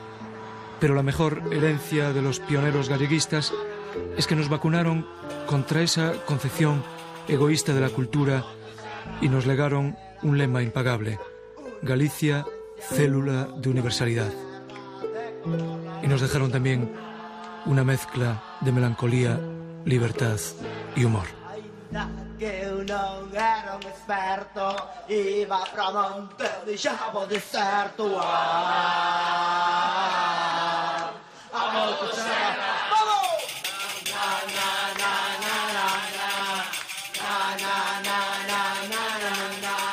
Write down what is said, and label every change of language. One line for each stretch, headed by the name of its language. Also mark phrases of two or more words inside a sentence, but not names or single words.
Spanish: Pero la mejor herencia de los pioneros galleguistas es que nos vacunaron contra esa concepción egoísta de la cultura y nos legaron un lema impagable: Galicia, célula de universalidad. Y nos dejaron también una mezcla de melancolía, libertad y humor.
Galician: Que eu non era un experto, iba pra monte, deixaba o deserto. A motosserra, vamos! Na na na na na na na na na na na na.